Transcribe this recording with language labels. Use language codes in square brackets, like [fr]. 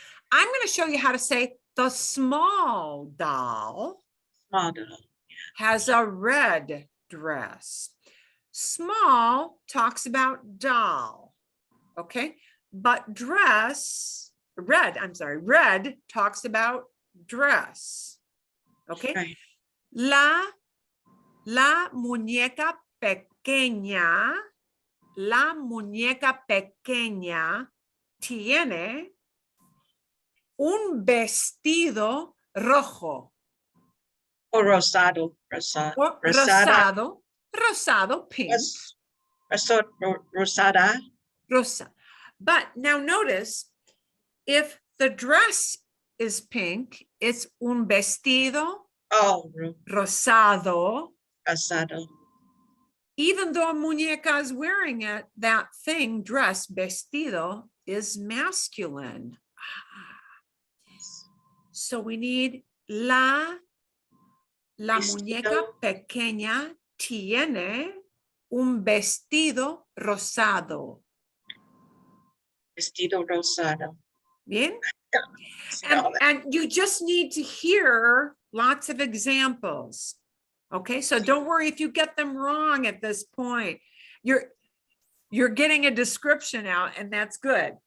[en] I'm going to show you how to say the small doll Model. has a red dress. Small talks about doll. Okay. But red talks about dress. Okay. Right. [es] La muñeca pequeña tiene un vestido rojo. O rosado. [en] Or rosado, pink. [es] Rosada. [en] Rosa. But now notice, if the dress is pink, it's un vestido Oh, [es] rosado. rosado. [en] Even though a muñeca is wearing it, that thing, dress, vestido, is masculine. [es] So we need la muñeca pequeña tiene un vestido rosado. Vestido rosado. Bien? [en] So And you just need to hear lots of examples. Okay, so don't worry if you get them wrong at this point. You're getting a description out, and that's good.